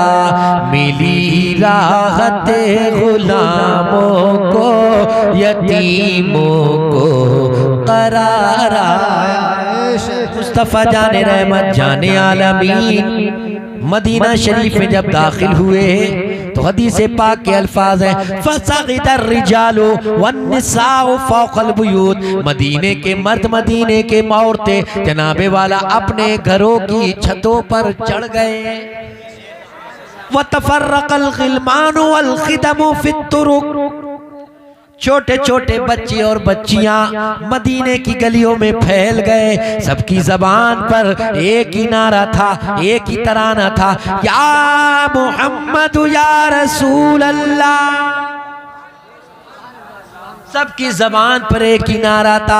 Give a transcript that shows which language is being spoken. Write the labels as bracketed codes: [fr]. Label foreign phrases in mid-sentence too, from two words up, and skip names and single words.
[hi] मिली राहत गुलामों को यतीमों को करार आया। मुस्तफ़ा जाने रहमत जाने आलमीन मदीना शरीफ में जब दाखिल हुए तो हदीस पाक के अल्फाज हैं [ar] فصعد الرجال والنساء فوق البيوت. [hi] मदीने के मर्द मदीने के औरतें जनाबे वाला अपने घरों की छतों पर चढ़ गए। [ar] وتفرق الغلمان والخدم في الطرق. [hi] छोटे छोटे बच्चे और बच्चियां मदीने की गलियों में फैल गए। सबकी जबान पर एक ही नारा था, एक ही तराना था, [ar] يا محمد يا رسول الله. [hi] सबकी जबान पर एक ही नारा था।